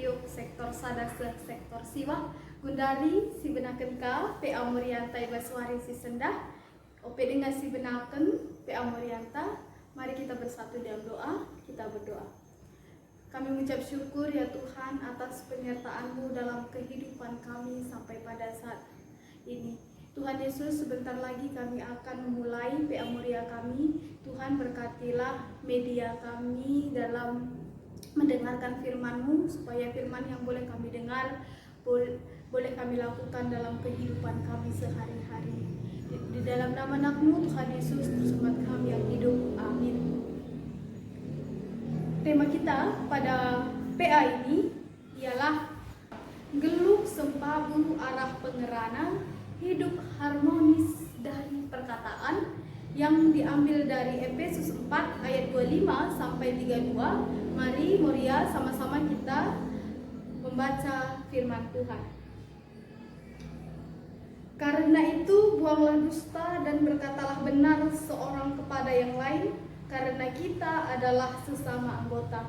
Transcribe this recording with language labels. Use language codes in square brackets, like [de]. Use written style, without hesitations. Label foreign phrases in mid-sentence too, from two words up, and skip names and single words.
[btx] sektor sadase sektor siwa gundari si benaken ka PA Morianta Ibaswari si sendah ope dengan si benaken PA Morianta. [id] Mari kita bersatu dalam doa, kita berdoa. Kami mengucap syukur ya Tuhan atas penyertaan-Mu dalam kehidupan kami sampai pada saat ini. Tuhan Yesus, sebentar lagi kami akan memulai PA Moria kami. Tuhan berkatilah media kami dalam mendengarkan firman-Mu, supaya firman yang boleh kami dengar boleh kami lakukan dalam kehidupan kami sehari-hari. Di dalam nama anak-Mu Tuhan Yesus, Juru kami yang hidup. Amin. Tema kita pada PA ini ialah [btx] geluk sempabu arah pengerana [id] hidup harmonis dari perkataan, yang diambil dari Efesus 4 ayat 25 sampai 32. Mari Moria sama-sama kita membaca firman Tuhan. Karena itu buanglah dusta dan berkatalah benar seorang kepada yang lain, karena kita adalah sesama anggota.